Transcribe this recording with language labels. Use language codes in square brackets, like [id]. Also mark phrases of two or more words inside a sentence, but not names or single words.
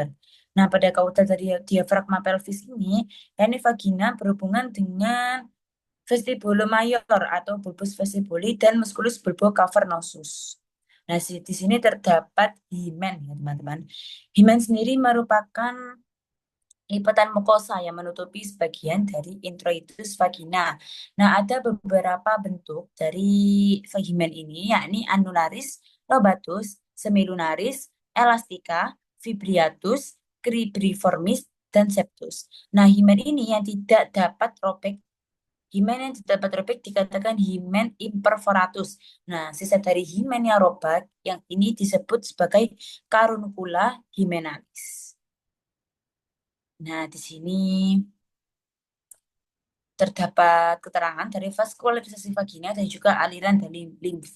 [id] Nah, pada kaudal dari diafragma pelvis ini, yakni vagina berhubungan dengan [la] vestibulum mayor [id] atau [la] bulbus vestibuli [id] dan [la] musculus bulbocavernosus. [id] Nah, di sini terdapat himen ya, teman-teman. Himen sendiri merupakan lipatan mukosa yang menutupi sebagian dari introitus vagina. Nah, ada beberapa bentuk dari vagimen ini, yakni annularis, lobatus, semilunaris, elastica, fibriatus, cribriformis, dan septus. Nah, himen ini yang tidak dapat robek. Himen yang tidak dapat robek dikatakan [la] himen imperforatus. [id] Nah, sisa dari himen yang robek yang ini disebut sebagai [la] caruncula himenalis. [id] Nah, di sini terdapat keterangan dari vaskularisasi vagina dan juga aliran dari limfe.